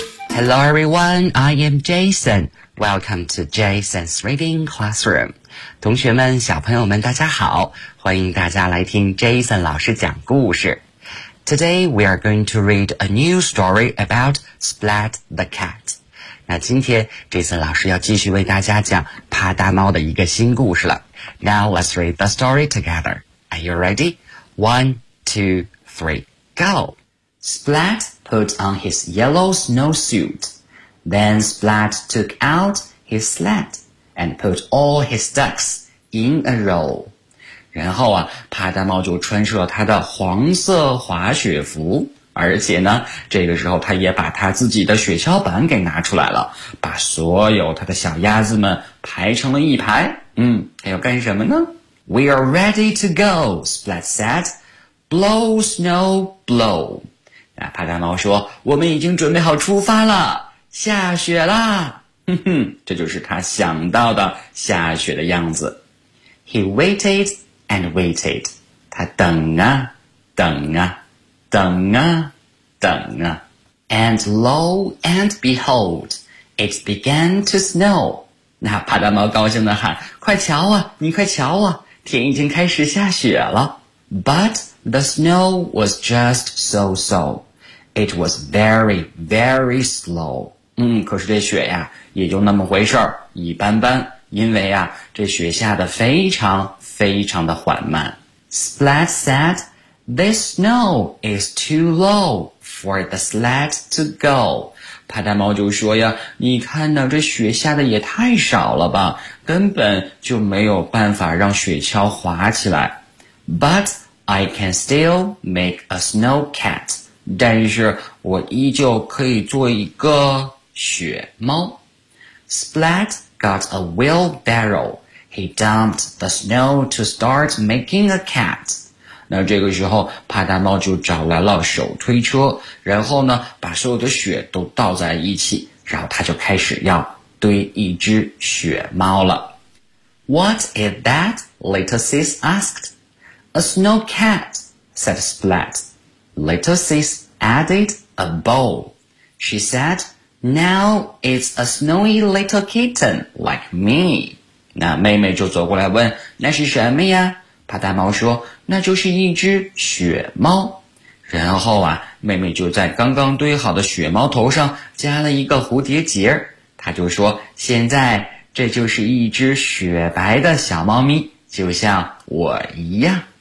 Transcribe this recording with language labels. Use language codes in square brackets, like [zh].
[en] Hello everyone, I am Jason. Welcome to Jason's Reading Classroom. [zh] 同学们，小朋友们，大家好，欢迎大家来听 Jason 老师讲故事。 [en] Today we are going to read a new story about Splat the Cat. [zh] 那今天 Jason 老师要继续为大家讲啪嗒猫的一个新故事了。 [en] Now let's read the story together. Are you ready? 1, 2, 3, go! Splat put on his yellow snowsuit. Then Splat took out his sled and put all his ducks in a row. [zh] 然后啊，啪嗒猫就穿上了他的黄色滑雪服，而且呢，这个时候他也把他自己的雪橇板给拿出来了，把所有他的小鸭子们排成了一排。他要干什么呢？ [en] We are ready to go, Splat said. Blow, snow, blow. [zh] 啪嗒猫说，我们已经准备好出发了，下雪啦。这就是他想到的下雪的样子。 [en] He waited and waited. [zh] 他等啊等啊等啊等啊。 [en] And lo and behold, it began to snow. [zh] 那啪嗒猫高兴地喊，快瞧啊，你快瞧啊，天已经开始下雪了。 [en] But the snow was just so-so. It was very, very slow. [zh] 可是这雪呀，也就那么回事儿，一般般，因为啊，这雪下得非常非常的缓慢。 [en] Splat said, "This snow is too low for the sled to go." [zh] 派大猫就说呀，你看呢，这雪下的也太少了吧，根本就没有办法让雪橇滑起来。 [en] But I can still make a snow cat. [zh] 但是我依旧可以做一个雪猫。 [en] Splat got a wheelbarrow. He dumped the snow to start making a cat. [zh] 那这个时候派大猫就找来了手推车，然后呢把所有的雪都倒在一起，然后他就开始要堆一只雪猫了。 [en] What is that? Little Sis asked. A snow cat, said Splat. Little Sis added a bow. She said,Now it's a snowy little kitten like me. [zh] 那妹妹就走过来问，那是什么呀？派大猫说，那就是一只雪猫。然后啊，妹妹就在刚刚堆好的雪猫头上加了一个蝴蝶结，她就说，现在这就是一只雪白的小猫咪，就像我一样。